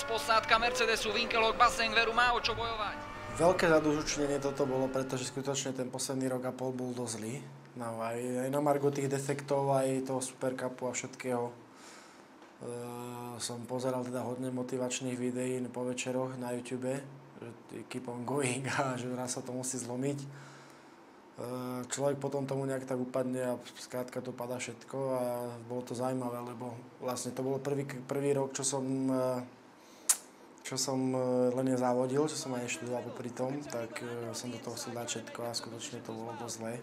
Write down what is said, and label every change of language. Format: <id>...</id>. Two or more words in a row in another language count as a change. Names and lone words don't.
<sk>Posádka Mercedesu, Winkelhock, Basseng, veru má o čo bojovať. Veľké zadozučinenie toto bolo, pretože skutočne ten posledný rok a pol bol dosť zlý. No, aj na margo tých defektov, aj toho Supercupu a všetkého. Som pozeral teda hodne motivačných videí po večeroch na YouTube, že</sk> <en>keep on going</en> <sk>a že raz sa to musí zlomiť. Človek potom tomu nejak tak upadne a skrátka to padá všetko a bolo to zaujímavé, lebo vlastne to bolo prvý rok, čo som len nezávodil, čo som aj neštudoval popri tom, tak som do toho chcel dať všetko a skutočne to bolo dosť zlé.</sk>